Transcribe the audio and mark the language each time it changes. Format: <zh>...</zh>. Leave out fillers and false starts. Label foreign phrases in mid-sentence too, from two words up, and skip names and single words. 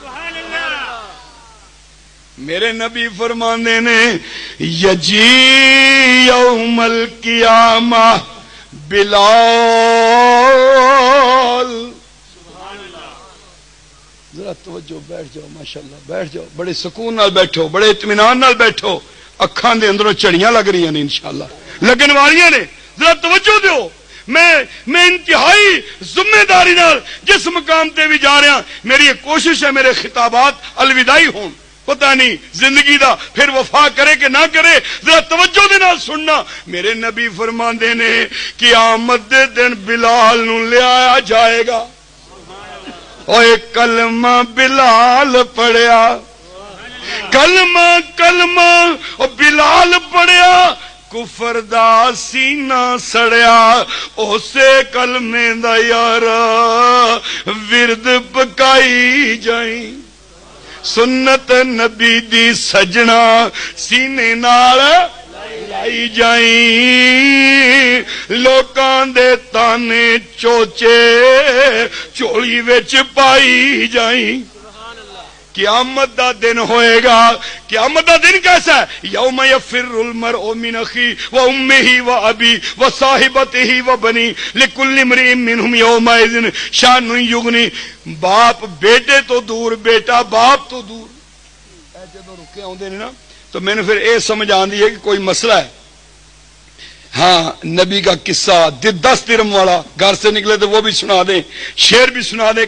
<pa>میرے نبی فرماندے نے</pa> <ar>یجی یوم القیامہ</ar> <pa>بلال. ذرا توجہ بیٹھ جاؤ ماشاءاللہ بیٹھ جاؤ، بڑے سکون نال بیٹھو، بڑے اطمینان نال بیٹھو. اکھاں دے اندروں چڑیاں لگ رہی ہیں انشاءاللہ لگن والیاں نے. ذرا توجہ دیو. میں انتہائی ذمہ داری نال جس مقام تے بھی جا رہا، میری ایک کوشش ہے میرے خطابات الوداعی ہون. پتہ نہیں زندگی دا پھر وفا کرے کہ نہ کرے. ذرا توجہ دے نال سننا. میرے نبی فرماندے نے قیامت دے دن بلال نو لے آیا جائے گا. اوے کلمہ بلال پڑھیا، کلمہ او بلال پڑھیا، کفر دا سینہ سڑیا. اسے کلمے دا یارا ورد پکائی جائیں، سنت نبی دی سجنا سینے نال لائی جائیں. لوکاں دے تانے چوچے چولی وچ پائی جائیں. قیامت دا دن ہوئے گا. قیامت دا دن کیسا ہے؟</pa> <ar>یوم یفر المرء من اخی و امہ و ابی و صاحبتہ و بنی لکل امرئ منہم یومئذ شان یغنی.</ar> <pa>باپ بیٹے تو دور، بیٹا باپ تو دور. اے جدوں رکے آوندے نے نا تو میں نے پھر اے سمجھ آندی ہے کہ کوئی مسئلہ ہے.</pa> <ur>ہاں نبی کا قصہ 10 درم والا گھر سے نکلے تو وہ بھی سنا دیں، شعر بھی سنا دیں.</ur>